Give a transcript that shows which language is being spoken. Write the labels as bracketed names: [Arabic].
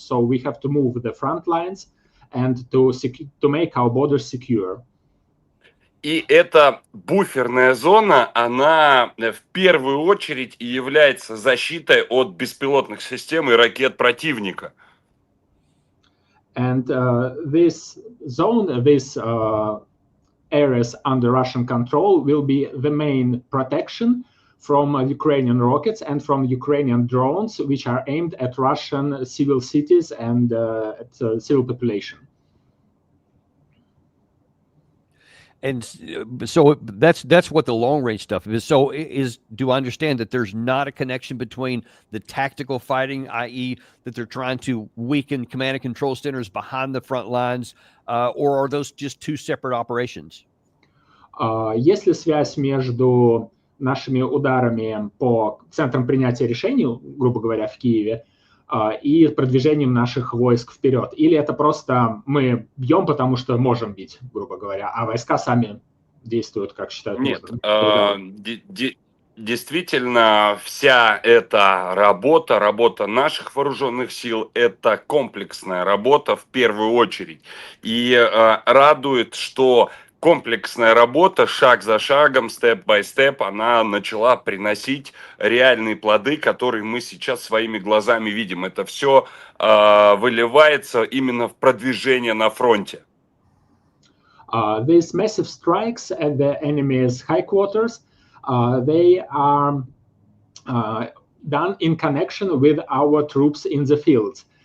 [English] So we have to move the front lines and to make our borders secure. [Russian] И эта буферная зона, она в первую очередь и является защитой от беспилотных систем и ракет противника. [English] And this zone, these areas under Russian control will be the main protection from Ukrainian rockets and from Ukrainian drones, which are aimed at Russian civil cities and at civil population. And so that's what the long range stuff is. So do I understand that there's not a connection between the tactical fighting, i.e. that they're trying to weaken command and control centers behind the front lines, or are those just two separate operations? [Russian] Есть ли связь между нашими ударами по центрам принятия решений, грубо говоря, в Киеве, и продвижением наших войск вперед? Или это просто мы бьем, потому что можем бить, грубо говоря, а войска сами действуют, как считают нужным? Нет, действительно, вся эта работа наших вооруженных сил, это комплексная работа в первую очередь. И радует, что комплексная работа, шаг за шагом, [English] степ-бай-степ, [Russian] она начала приносить реальные плоды, которые мы сейчас своими глазами видим. Это все выливается именно в продвижение на фронте. [English] These massive strikes at the enemy's headquarters, they are done in connection with our troops in the field.